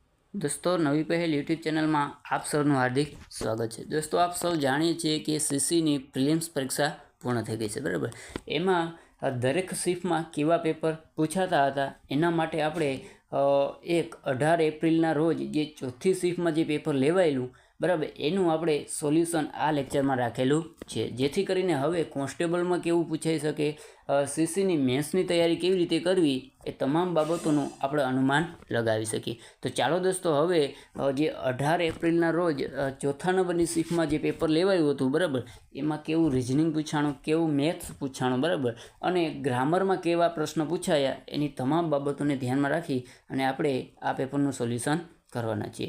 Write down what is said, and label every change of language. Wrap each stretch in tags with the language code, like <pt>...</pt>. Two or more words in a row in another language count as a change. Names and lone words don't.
<hi>दोस्तों नवी पहल यूट्यूब चैनल में आप सबનું हार्दिक स्वागत है।</hi> <gu>दोस्तों</gu> <hi>आप सब</hi> <gu>જાણીએ છીએ કે સીસીની પ્રીલિમ્સ પરીક્ષા પૂર્ણ થઈ ગઈ છે, બરાબર। એમાં દરેક શિફ્ટમાં કેવા પેપર પૂછાતા હતા એના માટે આપણે એક 18 એપ્રિલના રોજ જે ચોથી શિફ્ટમાં જે પેપર લેવાયેલું, બરાબર, એનું આપણે સોલ્યુશન આ લેક્ચરમાં રાખેલું છે, જેથી કરીને હવે કોન્સ્ટેબલમાં કેવું પૂછાઈ શકે, સીસીની મેન્સની તૈયારી કેવી રીતે કરવી એ તમામ બાબતોનું આપણે અનુમાન લગાવી શકીએ। તો ચાલો દોસ્તો હવે જે 18 એપ્રિલના રોજ ચોથા નંબરની શિફ્ટમાં જે પેપર લેવાયું હતું, બરાબર, એમાં કેવું રિઝનિંગ પૂછાણું, કેવું મેથ્સ પૂછાણું, બરાબર, અને ગ્રામરમાં કેવા પ્રશ્ન પૂછાયા એની તમામ બાબતોને ધ્યાનમાં રાખી અને આપણે આ પેપરનું સોલ્યુશન કરવાના છીએ।</gu>